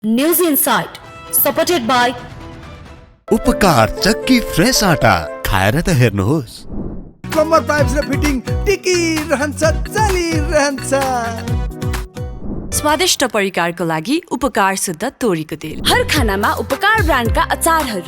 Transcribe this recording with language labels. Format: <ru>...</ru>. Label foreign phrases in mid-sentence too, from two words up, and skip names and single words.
<en>News Insight, supported by</en> <ne>उपकार चक्की फ्रेश आटा खाएर त हेर्नुहोस्। प्लम्बर पाइप्स र फिटिङ टिकिरहन्छ चलिरहन्छ। स्वादिष्ट परिकारको लागि उपकार शुद्ध तोरीको तेल। हर खानामा उपकार ब्रान्डका अचारहरू।</ne>